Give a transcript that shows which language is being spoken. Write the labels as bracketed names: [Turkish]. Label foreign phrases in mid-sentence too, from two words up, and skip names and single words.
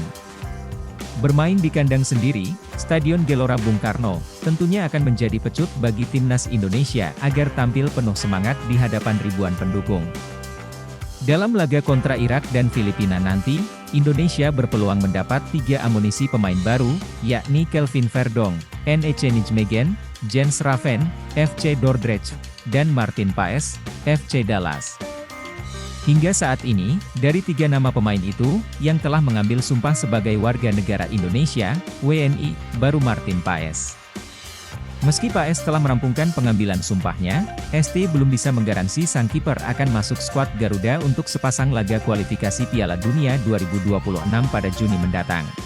[Indonesian] Bermain di kandang sendiri, Stadion Gelora Bung Karno, tentunya akan menjadi pecut bagi Timnas Indonesia agar tampil penuh semangat di hadapan ribuan pendukung. Dalam laga kontra Irak dan Filipina nanti, Indonesia berpeluang mendapat 3 amunisi pemain baru, yakni Kelvin Verdong, NEC Nijmegen, Jens Raven, FC Dordrecht, dan Martin Paes, FC Dallas. Hingga saat ini, dari 3 nama pemain itu, yang telah mengambil sumpah sebagai warga negara Indonesia, WNI, baru Martin Paes. Meski Paes telah merampungkan pengambilan sumpahnya, ST belum bisa menggaransi sang kiper akan masuk skuad Garuda untuk sepasang laga kualifikasi Piala Dunia 2026 pada Juni mendatang.